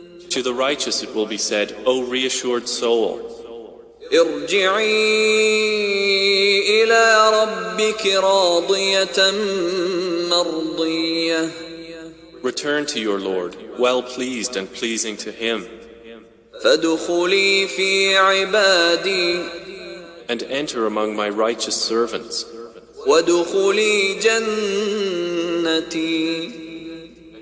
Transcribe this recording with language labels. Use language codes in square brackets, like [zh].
[en] To the righteous it will be said, O reassured soul, [ar] ارجعي إلى ربك راضية مرضية. [en] return to your Lord, well pleased and pleasing to Him, [ar] فادخلي في عبادي. [en] and enter among my righteous servants, [ar] وادخلي جنتي.